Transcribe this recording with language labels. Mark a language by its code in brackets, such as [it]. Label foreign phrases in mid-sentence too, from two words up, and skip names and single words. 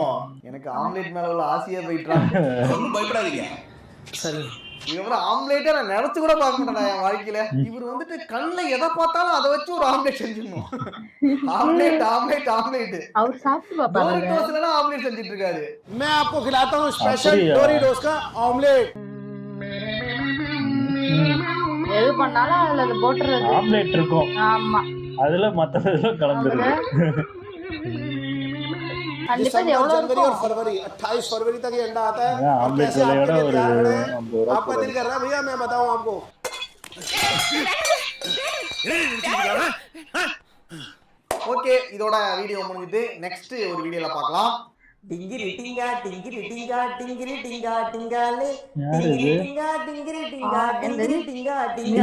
[ta] எனக்கு ஆம்லேட் மேல உள்ள ஆசையா போயிட்டாங்க. ஒன்றும் பயப்படாதீங்க. சரி, இதுக்கப்புறம் ஆம்லேட்டே நான் நினைச்சு கூட பார்க்க மாட்டேன் என் வாழ்க்கையில. இவர் வந்துட்டு கண்ணுல எதை பார்த்தாலும் அதை வச்சு ஒரு ஆம்லேட் செஞ்சிடணும். ஆம்லேட் ஆம்லேட் ஆம்லேட். அவர் சாப்பிட்டு பாப்பாரு. டோரிட்டோஸ்ல ஆம்லேட் செஞ்சுட்டு இருக்காரு. [hi] मैं आपको खिलाता हूँ स्पेशल [ta] அப்படியா? [hi] डोरिटोस का ऑमलेट. [ta] எது பண்ணாலும் அதுல அது போட்டுறது. ஆம்லேட் இருக்கும், ஆமா. அதுல மத்ததெல்லாம் கலந்துருக்கு. கண்டிப்பா இது எவ்வளவு [hi] जनवरी और [ta] இருக்கும்? [hi] फरवरी 28 फरवरी तक ये अंडा आता है. [ta] அதான் ஆம்லேட் [hi] कैसे [ta] விலையோட [hi] आपके लिए [ta] ஒரு [hi] तैयार खड़े हैं? [ta] 50 ரூபா [hi] आपका दिल कर रहा है भैया मैं बताऊं आपको. [ta] ஓகே, இதோட வீடியோ முடிஞ்சிட்டு நெக்ஸ்ட் ஒரு வீடியோல பார்க்கலாம். டிங்கிரி டிங்கா டிங்கிரி டிங்கா டிங்கிரி டிங்கா டிங்காலே யார் இது? டிங்கா டிங்கிரி டிங்கா டிங்கிரி டிங்கா டிங்கா.